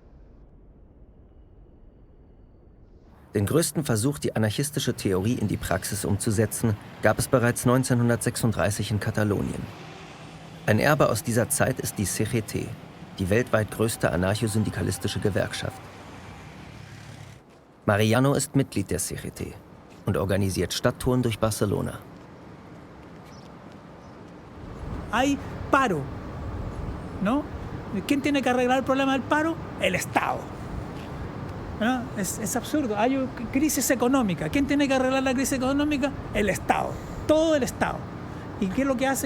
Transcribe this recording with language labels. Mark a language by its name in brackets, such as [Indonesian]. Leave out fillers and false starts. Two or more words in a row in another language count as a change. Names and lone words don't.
[German] Den größten Versuch, die anarchistische Theorie in die Praxis umzusetzen, gab es bereits 1936 in Katalonien. Ein Erbe aus dieser Zeit ist die CGT, die weltweit größte anarchosyndikalistische Gewerkschaft. Mariano ist Mitglied der CGT und organisiert Stadttouren durch Barcelona. [Spanish] Hay paro, ¿no? ¿Quién tiene que arreglar el problema del paro? El Estado. ¿No? Es absurdo. Hay crisis económica. ¿Quién tiene que arreglar la crisis económica? El Estado. Todo el Estado. ¿Y qué es lo que hace?